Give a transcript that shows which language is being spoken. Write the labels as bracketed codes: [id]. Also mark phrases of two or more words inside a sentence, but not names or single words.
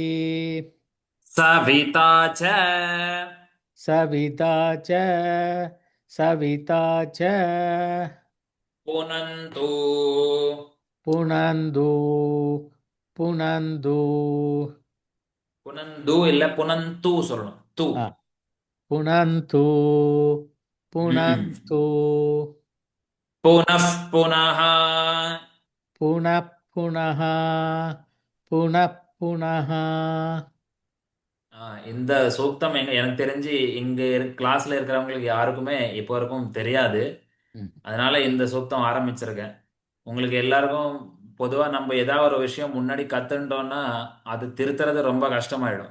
[sa] सविता च सविता च सविता च पुनन्तु पुनन्दु पुनन्दु [ta] पुनन्दु இல்ல புனந்து சொல்லணும் தூ [sa] आ, पुनन्तु पुनन्तु पुनः पुनः पुनः पुनः पुनः पुनः [ta] இந்த சூக்தம் எனக்கு தெரிஞ்சு இங்க கிளாஸ்ல இருக்கிறவங்களுக்கு யாருக்குமே இப்போ வரைக்கும் தெரியாது. ம், அதனால இந்த சூக்தம் ஆரம்பிச்சிருக்கேன். உங்களுக்கு எல்லாருக்கும் பொதுவா நம்ம ஏதாவது ஒரு விஷயம் முன்னாடி கத்துட்டோம்னா அது திருத்துறது ரொம்ப கஷ்டமாயிடும்.